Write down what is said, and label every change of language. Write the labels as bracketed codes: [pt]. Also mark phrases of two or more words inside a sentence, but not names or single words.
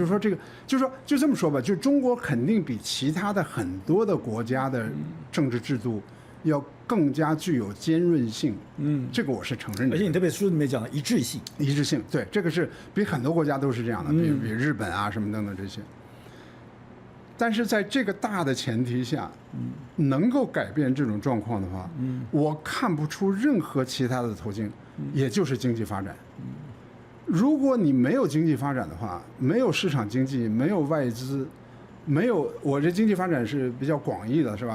[zh] 就是說這個，就是說就這麼說吧，就中國肯定比其他的很多的國家的政治制度要更加具有尖銳性，這個我是承認的。而且你特別書裡面講的一致性，对，這個是比很多國家都是這樣的，比日本啊什麼等等這些。但是在這個大的前提下，能夠改變這種狀況的話，我看不出任何其他的途徑，也就是經濟發展。如果你沒有經濟發展的話，沒有市場經濟，沒有外資，沒有我這經濟發展是比較廣義的，是吧？